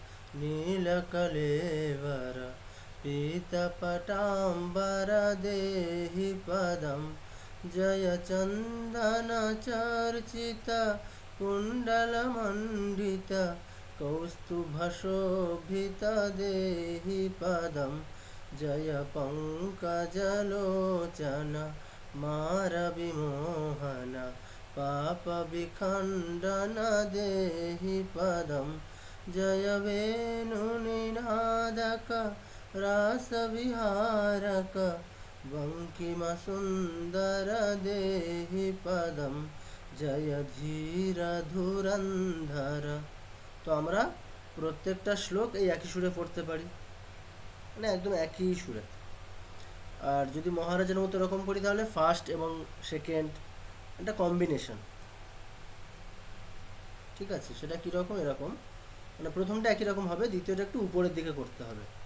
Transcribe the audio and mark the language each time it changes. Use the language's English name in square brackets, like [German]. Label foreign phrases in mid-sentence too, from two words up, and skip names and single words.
[Sanskrit] নীলকলেবর পীতপটাম্বর দেহি পদম জয় চন্দন চর্চিত কুণ্ডলমণ্ডিত কৌস্তুভশোভিত দেহি পদম জয় পঙ্কজলোচন মারবিমোহন पापविखण्डन देहि पदं जय वेणुनिनादक रासविहारक बङ्किमसुन्दर देहि पदं জয় ধীর ধুরন্ধর। [Bangla] তো আমরা প্রত্যেকটা শ্লোক এই একই সুরে পড়তে পারি, মানে একদম একই সুরে। আর যদি মহারাজের মতো এরকম করি, তাহলে ফার্স্ট এবং সেকেন্ড একটা কম্বিনেশন, ঠিক আছে, সেটা কীরকম, এরকম মানে প্রথমটা একই রকম হবে, দ্বিতীয়টা একটু উপরের দিকে করতে হবে।